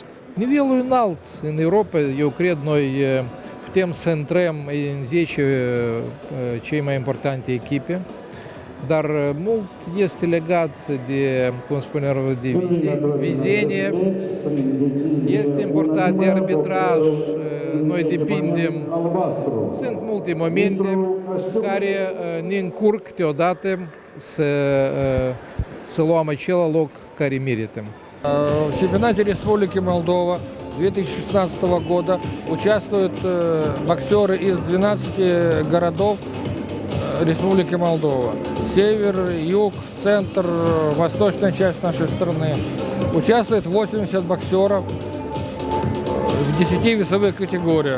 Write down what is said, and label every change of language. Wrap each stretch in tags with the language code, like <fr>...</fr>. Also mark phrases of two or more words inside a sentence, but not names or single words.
<ro>Nivelul înalt în Europa, eu cred, noi putem să intrăm în 10 cei mai importante echipe, dar mult este legat de, cum spunem, de vizenie, este important de arbitraj, noi depindem. Sunt multe momente care ne încurc câteodată să luăm acel loc care merităm.</ro> <ru>В чемпионате Республики Молдова 2016 года участвуют боксеры из 12 городов Республики Молдова. Север, юг, центр, восточная часть нашей страны. Участвует 80 боксеров в 10 весовых категориях.</ru>